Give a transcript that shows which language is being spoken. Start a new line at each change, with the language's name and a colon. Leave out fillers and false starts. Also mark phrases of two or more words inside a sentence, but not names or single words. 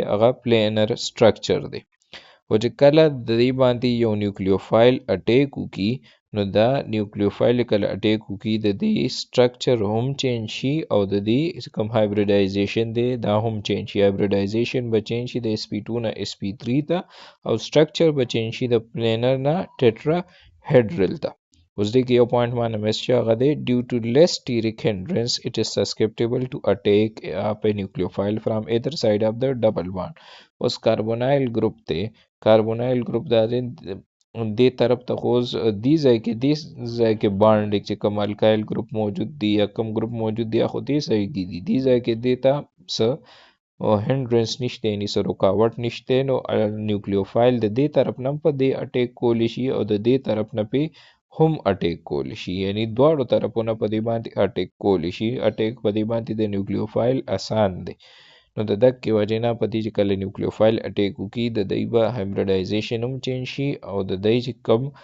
Pashto: هغه
English: planar structure
Pashto: دی او چې کله د دې باندې یو
English: nucleophile attack
Pashto: وکي نو دا نیوکلیوفایل کله اٹیک وکي د دې سټرکچر هم چینج شي او د دې کوم هایبریډایزیشن دی دا هم چینج شي هایبریډایزیشن به چینج شي د sp2 نه sp3 ته او سټرکچر به چینج شي د پلینر نه ټیټرا هیډرل ته اوس دې کې یو پوینټ باندې مس شي هغه دی
English: due to less steric hindrance it is susceptible to attack of a nucleophile from either side of the double bond
Pashto: اوس
English: carbonyl group
Pashto: ته کاربونایل ګروپ دا دې طرف ته خوز دې ځای کې بانډ چې کوم
English: alkyl group
Pashto: موجود دی یا کوم ګروپ موجود دی خو دې ځای کې دي دې ځای کې دیتا څه هندرنس نشته یعنی څه رکاوټ نشته نو نیوکلیوفایل د دې طرف نه په دې اٹیک کولی شي او د دې طرف نه په هم اٹیک کولی شي یعنی دواړو طرفونو په دې باندې اٹیک کولی شي اٹیک په دې باندې د نیوکلیوفایل آسان دی نو د دغه وجې نه په دې چې کله
English: nucleophile attack
Pashto: وکړي د دې به هایبریډایزیشن هم چینج شي او د دې چې کوم